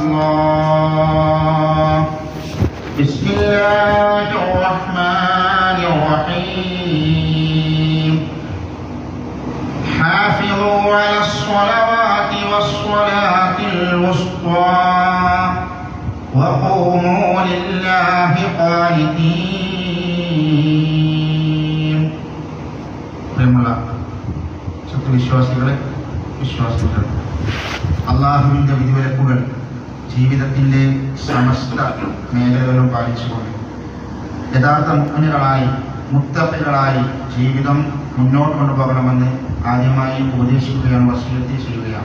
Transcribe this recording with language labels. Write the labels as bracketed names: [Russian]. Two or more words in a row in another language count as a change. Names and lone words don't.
[Arabic] الله بسم الله الرحمن الرحيم حافظوا على الصلوات والصلاة الوسطى وقوموا لله قانتين. [Malayalam] പ്രിയമുള്ള സത്യവിശ്വാസികളെ വിശ്വാസികൾ, അള്ളാഹുവിൻ്റെ വിധിവിലക്കുകൾ ജീവിതത്തിൻ്റെ സമസ്ത മേഖലകളും പാലിച്ചുകൊണ്ട് യഥാർത്ഥ മുഅ്മിനുകളായി മുത്തഖികളായി ജീവിതം മുന്നോട്ട് കൊണ്ടുപോകണമെന്ന് ആദ്യമായി ഉപദേശിക്കുകയാണ്, വസിയത്ത് ചെയ്യുകയാണ്.